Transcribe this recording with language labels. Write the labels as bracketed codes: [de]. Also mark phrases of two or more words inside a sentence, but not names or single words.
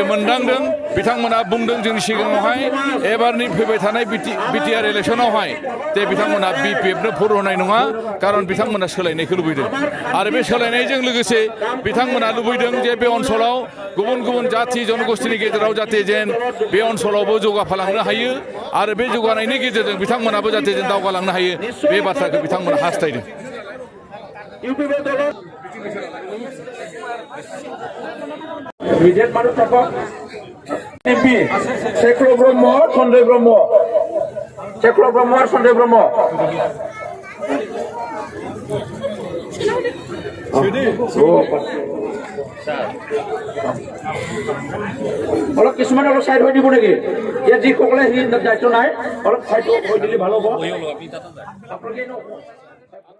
[brx] मोनदांदों बिथांमोना बुंदों जोंनि सिगाङावहाय एबारनि फैबाय थानाय बिटिआर इलेक्सनावहाय जे बिथांमोना बिपिएफनो भट होनाय नङा खारन बिथांमोना सोलायनायखौ लुबैदों आरो बे सोलायनायजों लोगोसे बिथांमोना लुबैदों जे बे ओनसोलाव गुबुन गुबुन जाथि जनगोष्ठीनि गेजेराव जाहाथे जेन बे ओनसोलावबो जौगाफालांनो हायो आरो बे जौगानायनि गेजेरजों बिथांमोनाबो जाहाथे जेन दावगालांनो हायो बे बाथ्राखौ बिथांमोना हास्थायदों [as] शेख्र ब्रह्म सन्जय ब्रह्म অলপ কিছুমান অলপ সাইড হৈ দিব নেকি ইয়াত যিসকলে সি দায়িত্ব নাই অলপ সাইড হৈ দিলে ভাল হ'ব